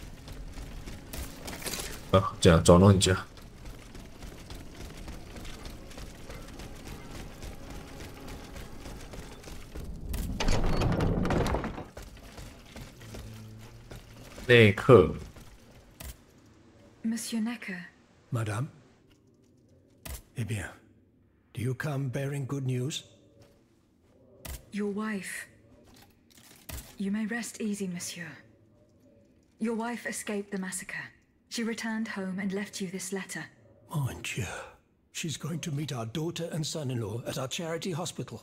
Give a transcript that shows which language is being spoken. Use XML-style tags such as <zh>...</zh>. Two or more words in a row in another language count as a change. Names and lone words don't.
<zh>啊，这样找到你家。内克。</zh> <fr>Monsieur Necker. Madame? Eh bien,</fr> <en>do you come bearing good news? Your wife. You may rest easy, monsieur. Your wife escaped the massacre. She returned home and left you this letter.</en> <fr>Mon Dieu.</fr> <en>She's going to meet our daughter and son-in-law at our charity hospital.</en>